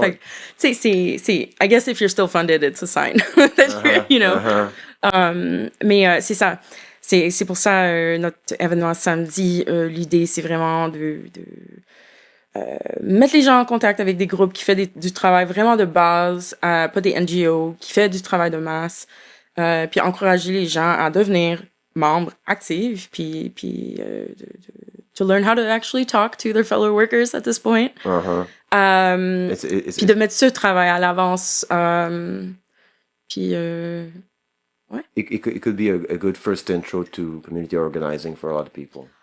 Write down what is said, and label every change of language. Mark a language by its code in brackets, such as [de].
[fr] Fait que, tu sais, c'est, [en] I guess if you're still funded, it's a sign that you're, you know. [fr] Mais c'est ça. C'est pour ça, notre événement samedi, l'idée, c'est vraiment de mettre les gens en contact avec des groupes qui font du travail vraiment de base, pas des NGO, qui fait du travail de masse, puis encourager les gens à devenir membres actifs, puis [en] to learn how to actually talk to their fellow workers at this point. [fr] Puis de mettre ce travail à l'avance. Puis... ouais. [en] It could be a good first intro to community organizing for a lot of people.